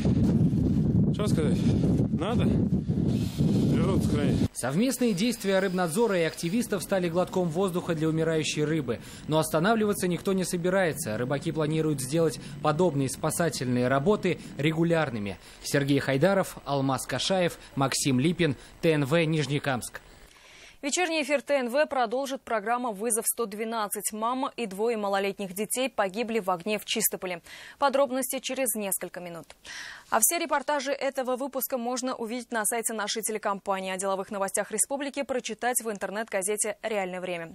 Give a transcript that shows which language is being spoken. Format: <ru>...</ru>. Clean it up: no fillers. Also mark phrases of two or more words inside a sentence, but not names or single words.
<ru>Что сказать? Надо природу сохранить. Совместные действия рыбнадзора и активистов стали глотком воздуха для умирающей рыбы. Но останавливаться никто не собирается. Рыбаки планируют сделать подобные спасательные работы регулярными. Сергей Хайдаров, Алмаз Кашаев, Максим Липин, ТНВ, Нижнекамск. Вечерний эфир ТНВ продолжит программа «Вызов 112». Мама и 2 малолетних детей погибли в огне в Чистополе. Подробности через несколько минут. А все репортажи этого выпуска можно увидеть на сайте нашей телекомпании. О деловых новостях республики прочитать в интернет-газете «Реальное время».</ru>